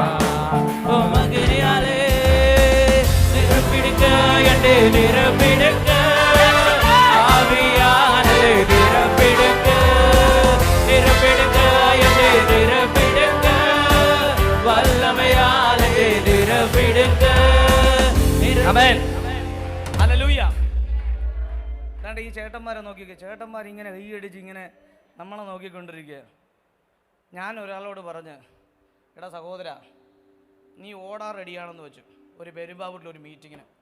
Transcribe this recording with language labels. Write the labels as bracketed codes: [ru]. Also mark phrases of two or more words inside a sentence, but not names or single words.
[ta] உன் மகனியாலே நிரப்பிடுங்க என்னை நிரப்பிடுங்க ஆவியானே நிரப்பிடுங்க நிரப்பிடுங்க என்னை நிரப்பிடுங்க வல்லமையாலே நிரப்பிடுங்க [ml] ആമേൻ ഹല്ലേലൂയ. അതാണ്ട് ഈ ചേട്ടന്മാരെ നോക്കിക്കേ, ചേട്ടന്മാർ ഇങ്ങനെ കൈയടിച്ച് ഇങ്ങനെ നമ്മളെ നോക്കിക്കൊണ്ടിരിക്കുക. ഞാൻ ഒരാളോട് പറഞ്ഞ്, എടാ സഹോദര, നീ ഓടാൻ റെഡിയാണെന്ന് വെച്ചു ഒരു പെരുമ്പാവൂരിലൊരു മീറ്റിങ്ങിന്.